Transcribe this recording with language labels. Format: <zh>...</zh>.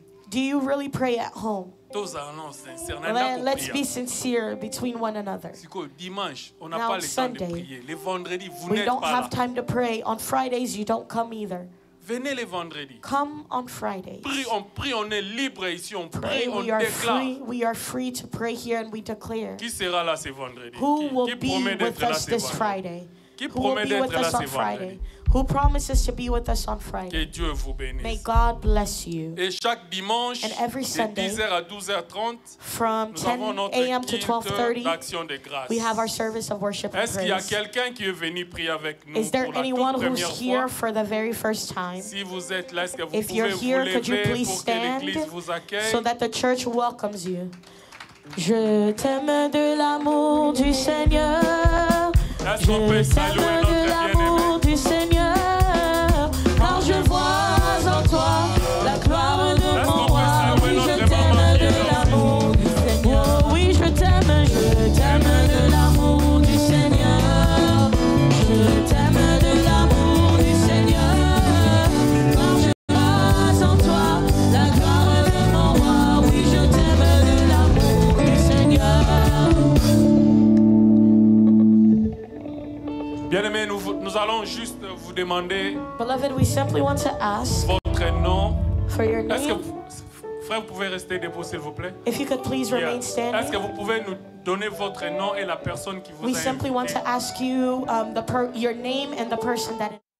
<en>Do you really pray at home? Let's be sincere between one another. Now on Sunday, we don't have time to pray. On Fridays, you don't come either.</en> <fr>Venez les vendredis.</fr> <en>Come on Fridays.</en> <fr>On prie, on est libre ici, on prie, on déclare.</fr> <en>We are free to pray here and we declare.</en> <fr>Qui sera là ce vendredi?</fr> <en>Who will be with us this Friday? Who will be with us on Friday? Who promises to be with us on Friday?</en> <fr>Que Dieu vous bénisse.</fr> <en>May God bless you.</en> <fr>Et chaque dimanche,</fr> <en>and every Sunday,</en> <fr>de 10h à 12h30,</fr> <en>from 10 a.m. to 12:30, we have our service of worship and praise.</en> <fr>Est-ce qu'il y a quelqu'un qui est venu prier avec nous?</fr> <en>Is there anyone who's here for the very first time?</en> <fr>Si vous êtes là, est-ce que vous</fr> <en>If you're here, could you please stand so that the church welcomes you?</en> <fr>Je t'aime de l'amour du Seigneur. Je t'aime de l'amour du Seigneur, car je vois en toi la gloire de mon roi. Oui, je t'aime de l'amour du Seigneur. Oh, oui, je t'aime de l'amour du Seigneur. Je t'aime de l'amour du Seigneur, car je vois en toi la gloire de mon roi. Oui, je t'aime de l'amour du Seigneur. Bien-aimés, nous allons juste vous demander</fr> <en>Beloved, we simply want to ask</en> <fr>votre nom.</fr> <en>For your name.</en> <fr>Est-ce que frère, vous pouvez rester debout, s'il vous plaît?</fr> <en>If you could please remain standing.</en> <fr>Est-ce que vous pouvez nous donner votre nom et la personne qui vous a invité?</fr> <en>We simply want to ask you your name and the person that</en>